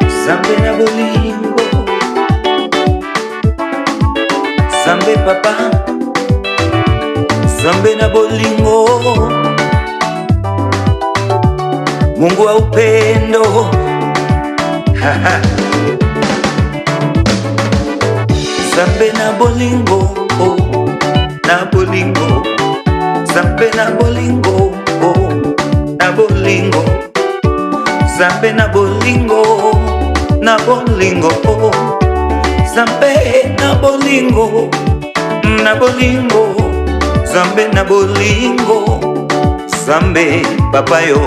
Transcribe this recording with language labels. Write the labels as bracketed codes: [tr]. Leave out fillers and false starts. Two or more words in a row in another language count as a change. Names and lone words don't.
[ln] Zambe na bolingo, Zambe papa, Zambe na bolingo, [sw] Mungu wa upendo. [ln] Zambe na bolingo, na bolingo, Zambe na bolingo, na bolingo, Zambe na bolingo, na bolingo, Zambe na bolingo, na bolingo, Zambe na bolingo, Zambe papa yo.